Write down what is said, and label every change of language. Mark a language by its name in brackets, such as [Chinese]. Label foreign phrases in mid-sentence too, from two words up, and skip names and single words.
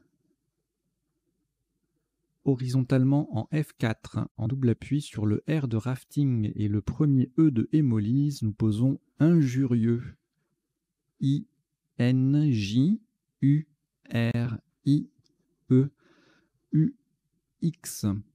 [French] Horizontalement en F4, en double appui sur le R de rafting et le premier E de hémolyse, nous posons injurieux. I-N-J-U-R-I-E-U-X.